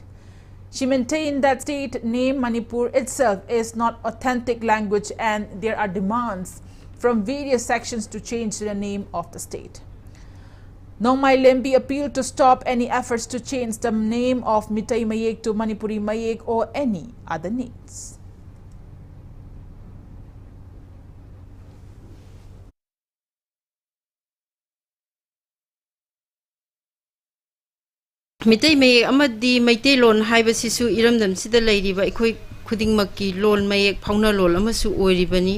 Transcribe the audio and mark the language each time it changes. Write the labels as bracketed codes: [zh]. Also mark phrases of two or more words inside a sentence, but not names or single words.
[en] She maintained that state name Manipur itself is not authentic language and there are demands from various sections to change the name of the state. Nongmai Lembi appealed to stop any efforts to change the name of Mitai Mayek to Manipuri Mayek or any other names. [mni] Mitai Mayek amadi Maitai lon haibasisu iramdam sida lairiba ikoi khuding makki lon mayek phauna lol amasu oiribani